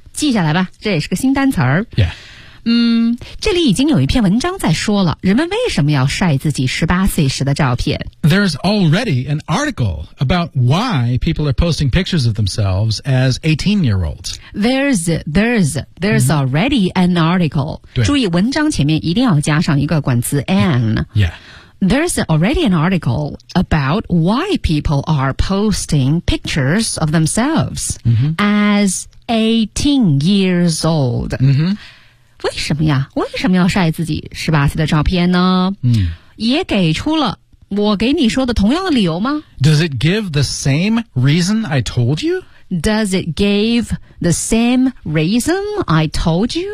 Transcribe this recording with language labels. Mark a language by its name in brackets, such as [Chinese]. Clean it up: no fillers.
[Chinese] 记下来吧这也是个新单词儿。 [English] Yeah. [Chinese] 这里已经有一篇文章在说了人们为什么要晒自己18岁时的照片。 [English] There's already an article about why people are posting pictures of themselves as 18-year-olds. There's、mm-hmm. already an article. [Chinese] 对。注意文章前面一定要加上一个冠词 an. [English] Yeah. There's already an article about why people are posting pictures of themselves、 mm-hmm. as 18 years old. Mm-hmm. [Chinese] 为什么呀为什么要晒自己18岁的照片呢嗯，也给出了我给你说的同样的理由吗 [English] Does it give the same reason I told you? Does it give the same reason I told you?、